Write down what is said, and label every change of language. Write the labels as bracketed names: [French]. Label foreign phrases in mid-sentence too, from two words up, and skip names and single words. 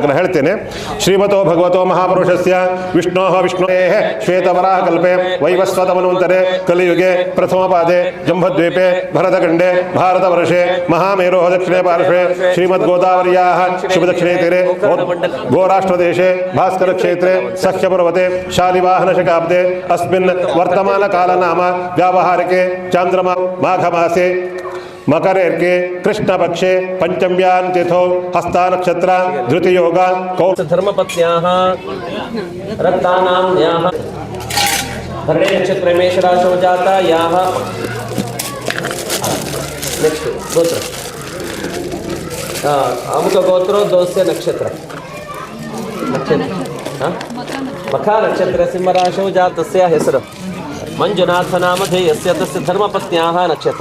[Kannada] ನಾನು ಹೇಳ್ತೇನೆ. [Sanskrit] ಶ್ರೀಮತೋ ಭಗವತೋ ಮಹಾಪುರುಷಸ್ಯ ವಿಷ್ಣೋ ವಿಷ್ಣುವೇ ಶ್ವೇತವರಾಹ ಕಲ್ಪೆ ವೈವಸ್ವತ ಮನ್ವಂತರೆ ಕಲಿಯುಗೆ ಪ್ರಥಮ ಪಾದೆ ಜಂಬದ್ವೀಪೆ ಭರತಖಂಡೆ ಭಾರತವರ್ಷೆ ಮಹಾಮೇರೋ ದಕ್ಷಿಣೆ ಪಾರ್ಶ್ವೆ ಶ್ರೀಮದ್ ಗೋದಾವರ್ಯಾಃ ಶುಭದಕ್ಷಿಣೆ ತೀರೆ ಗೋರಾಷ್ಟ್ರದೇಶೆ ಭಾಸ್ಕರ ಕ್ಷೇತ್ರೆ ಸಖ್ಯಪರ್ವತೆ ಶಾಲಿವಾಹನ ಶಕಾಬ್ದೆ ಅಸ್ಮಿನ್ ವರ್ತಮಾನ ಕಾಲನಾಮ ವ್ಯಾವಹಾರಿಕೆ ಚಾಂದ್ರಮಾ ಮಾಘಮಾಸೆ मकरेर्के कृष्ण पक्षे पंचम्यां तिथौ हस्ता नक्षत्र धृति योग धर्मपत्न्याः रक्तानां न्याः भरणे नक्षत्रे मेषराशौ जाता याः नेक्स्ट गोत्र अमुक गोत्रो दोस्य नक्षत्र मखा नक्षत्र सिंहराशौ जातस्य हेसरु मंजुनाथ नामधेयस्य तस्य धर्मपत्न्याः नक्षत्र